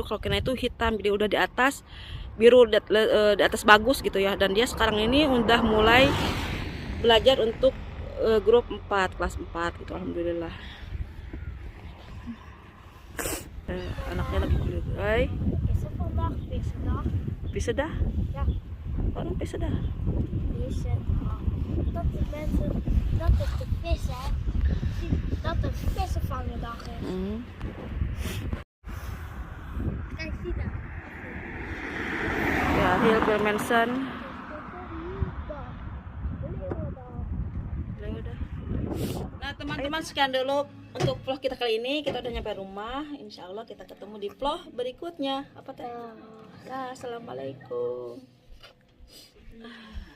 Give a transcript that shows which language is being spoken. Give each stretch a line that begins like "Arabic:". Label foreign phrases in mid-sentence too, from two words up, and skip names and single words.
Indonesian: Kalau Kirana itu hitam, jadi udah di atas biru, di atas bagus gitu ya. Dan dia sekarang ini udah mulai belajar untuk grup 4 kelas 4 gitu, alhamdulillah. Anaknya lagi belajar.
Dutch: Is het vandaag vissendag? Visadah? Ja, Waarom visadah? vissendag. Dat de mensen, dat het de vissen, dat het vissenvangendag is. Kijk, zie dat. Ya, heel veel mensen.
Indonesian: Nah teman-teman, sekian dulu untuk vlog kita kali ini. Kita udah nyampe rumah.
Arabic: إن شاء الله
Indonesian: kita ketemu di vlog berikutnya. Apa teh? Assalamualaikum.